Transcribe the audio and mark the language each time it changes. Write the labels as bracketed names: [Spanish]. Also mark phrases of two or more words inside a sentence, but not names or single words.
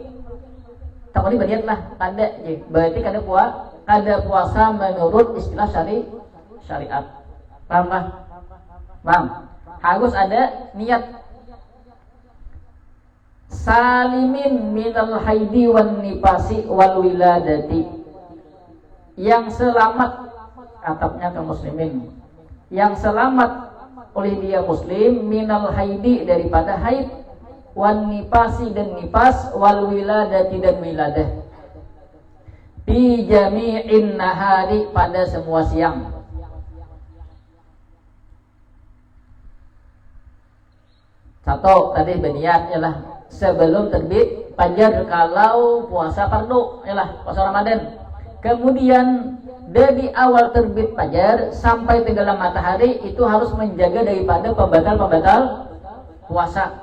[Banjar] Tak boleh berniat lah, kada. Berarti kada puasa menurut istilah syariat. Paham lah? Paham? Harus ada niat. [Arabic] سالمين من الحيض والنفاس والولادة, [Banjar] yang selamat, atapnya kaum muslimin, yang selamat oleh dia muslim, [Arabic] من الحيض, [Banjar] daripada haid, [Arabic] والنفاس, [Banjar] dan nifas, [Arabic] والولادة, [Banjar] dan wiladah, [Arabic] بجميع النهار, [Banjar] pada semua siang. Satu tadi berniat ialah sebelum terbit fajar kalau puasa fardu, ialah puasa Ramadan. Kemudian dari awal terbit fajar sampai tenggelam matahari itu harus menjaga daripada pembatal puasa.